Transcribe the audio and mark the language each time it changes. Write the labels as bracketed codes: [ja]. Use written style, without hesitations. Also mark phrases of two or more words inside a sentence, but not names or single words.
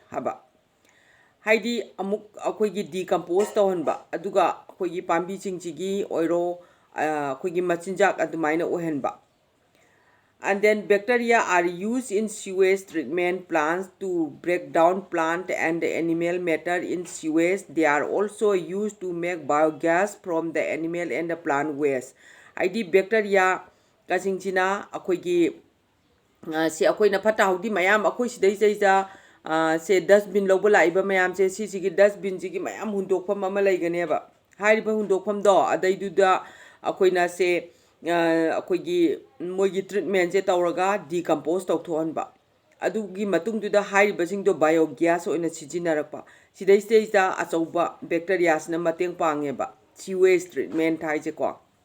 [mni] Haba. Haidi amuk akoigi decompose tawhanba aduga akoigi pambi chingchigi oiro akoigi machinjak adumaina ohenba. [en] And then bacteria are used in sewage treatment plants to break down plant and animal matter in sewage. They are also used to make biogas from the animal and the plant waste. [mni] ID bacteria kasingchina akoigi se akoina phata hudi mayam akoi sidai jaija se dustbin lobula iba mayam se sigi dustbin jigi mayam hundokpham ama laiganeba hariba hundokpham do adaiduda akoina se akoigi moigi treatment je tawraga decompose tawthohanba adugi matungduda hairibasingdo biogas oina sijinarakpa sidai stage da achauba bacteria sna mateng pangeba [en] sewage treatment [mni] haije ko